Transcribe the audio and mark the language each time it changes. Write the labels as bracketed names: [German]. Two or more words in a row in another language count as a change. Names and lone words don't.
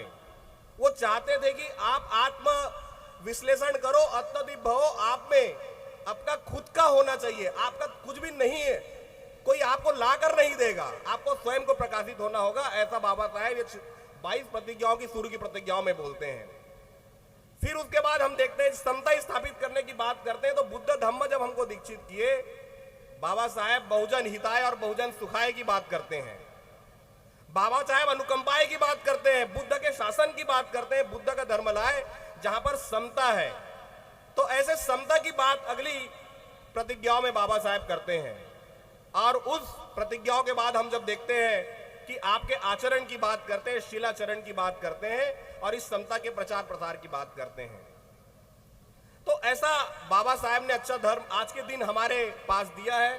[Hindi] वो चाहते थे कि आप आत्म विश्लेषण करो, अत्यधिक भाव आप में आपका खुद का होना चाहिए, आपका कुछ भी नहीं है, कोई आपको लाकर नहीं देगा, आपको स्वयं को प्रकाशित होना होगा। ऐसा बाबा साहेब 22 प्रतिज्ञाओं की शुरू की प्रतिज्ञाओं में बोलते हैं। फिर उसके बाद हम देखते हैं समता स्थापित करने की बात करते हैं, तो बुद्ध धम्म जब हमको दीक्षित किए, बाबा साहेब [Pali] बहुजन हिताय [Hindi] और [Pali] बहुजन सुखाय [Hindi] की बात करते हैं, बाबा साहेब अनुकंपाय की बात करते हैं, बुद्ध के शासन की बात करते हैं, बुद्ध का धर्म लाए जहां पर समता है, तो ऐसे समता की बात अगली प्रतिज्ञाओं में बाबा साहेब करते हैं, और उस प्रतिज्ञाओं के बाद हम जब देखते हैं कि आपके आचरण की बात करते हैं, शीलाचरण की बात करते हैं और इस समता के प्रचार प्रसार की बात करते हैं, तो ऐसा बाबा साहेब ने अच्छा धर्म आज के दिन हमारे पास दिया है।